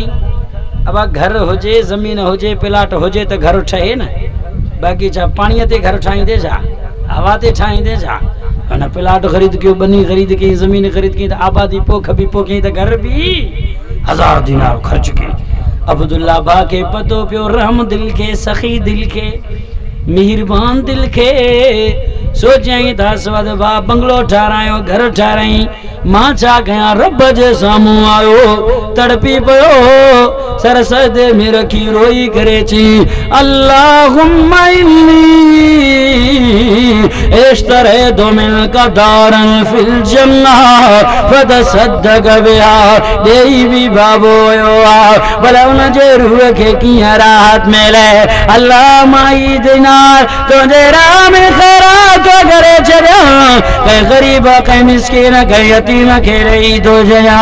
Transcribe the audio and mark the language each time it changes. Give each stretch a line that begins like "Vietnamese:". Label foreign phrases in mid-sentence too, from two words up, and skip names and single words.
Sindhi: अब घर हुजे, ज़मीन हुजे, प्लाट हुजे त घर ठहे न। बाक़ी छा पाणीअ ते घर ठाहींदे छा, हवा ते ठाहींदे छा। हुन प्लाट ख़रीद कयो, बनी ख़रीद कई, ज़मीन ख़रीद कई त आबादी पोख बि पोखी त घर बि 1000 दीनार ख़र्च कई। अब्दुल्ला भा के पतो पियो, रहम दिल के, सखी दिल के, मेहरबान दिल के। सोचियई त असवद भा बंगलो ठारायो, घर ठाराई, मां छा कयां। रब जे साम्हूं आयो, तड़पी पियो, सर सजदे में रखी रोई करे चई,
Arabic: اللهم إني اشتريت منك دارا في الجنة فتصدق بها.
Sindhi: ॾेई बि बाबो हुयो आहे, भला उन जे रूह खे कीअं राहत मिले। अल्लाह माई दीनार तुंहिंजे राह में ख़ैरात करे छॾिया। कंहिं ग़रीब, कंहिं मिस्कीन, कंहिं यतीम खे ॾेई थो छॾियां।